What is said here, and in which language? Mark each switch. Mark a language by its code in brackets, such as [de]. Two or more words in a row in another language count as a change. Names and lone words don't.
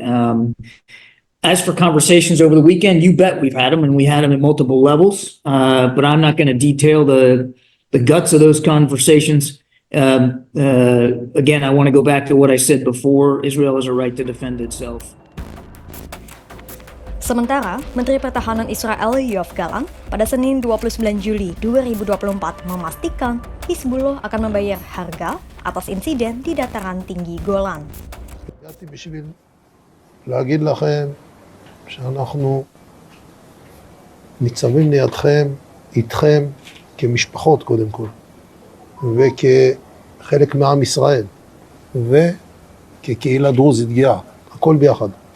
[en] As for conversations over the weekend, you bet we've had them, and we had them at multiple levels. But I'm not going to detail the guts of those conversations. Again, I want to go back to what I said before. Israel has a right to defend itself. [id] Sementara, Menteri Pertahanan Israel Yoav Gallant pada Senin 29 Juli 2024 memastikan Hizbullah akan membayar harga atas insiden di dataran tinggi Golan. [he] הגעתי בשביל להגיד לכם שאנחנו ניצבים לידכם, איתכם, כמשפחות קודם כל, וכחלק מעם ישראל, וכקהילה דרוזית גאה, הכל ביחד.